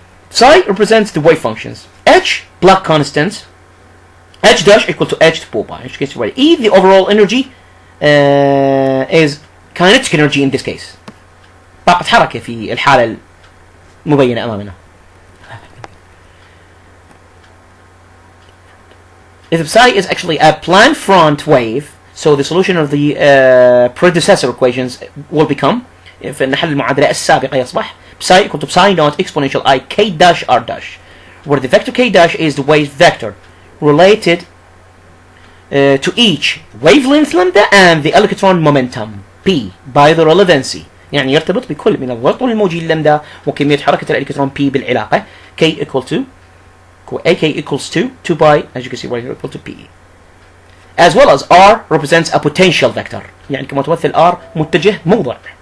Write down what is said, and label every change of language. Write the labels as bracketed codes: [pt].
[en] Psi represents the wave functions. H, Planck constant, H dash equal to H to 4 pi. E, the overall energy is kinetic energy in this case. [ar] طاقة حركة في الحالة المبينة أمامنا. [en] If psi is actually a plane front wave, so the solution of the predecessor equations will become, [ar] في نحل المعادلة السابقة يصبح [en] psi equal to psi naught exponential I k dash r dash, where the vector k dash is the wave vector related to each wavelength lambda and the electron momentum p by the relevancy. [ar] يعني يرتبط بكل من الضغط الموجي اللامدا وكمية حركة الإلكترون p بالعلاقة [en] k equal to ak equals to 2 pi, as you can see right here, equal to p. As well as r represents a potential vector. [ar] يعني كما تمثل r متجه موضع.